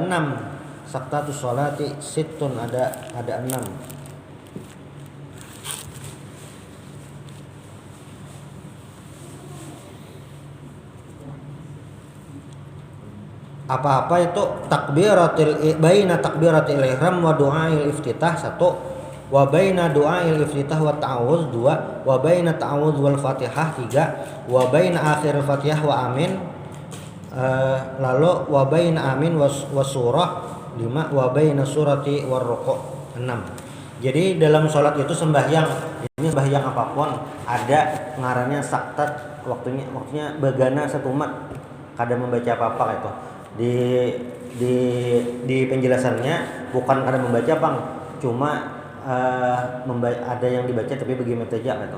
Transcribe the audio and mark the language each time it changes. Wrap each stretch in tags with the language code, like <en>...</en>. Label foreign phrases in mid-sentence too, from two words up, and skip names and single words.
<ar>سكتات الصلاة ستة ada 6.</ar> <bjn>Apa-apa itu</bjn> <ar>بين تكبيرة الإحرام ودعاء الافتتاح, 1. وبين دعاء الافتتاح والتعوذ, 2. وبين التعوذ والفاتحة, 3. وبين آخر الفاتحة وآمين, lalu وبين آمين والسورة, 5. وبين السورة والركوع', 6.</ar> <bjn>Jadi dalam sholat itu sembahyang, ini sembahyang apapun ada ngarannya saktat, waktunya begana satu mat, kada membaca apa-apa itu. Di penjelasannya bukan kada membaca bang, cuma ada yang dibaca tapi bagaimana saja gitu.</bjn>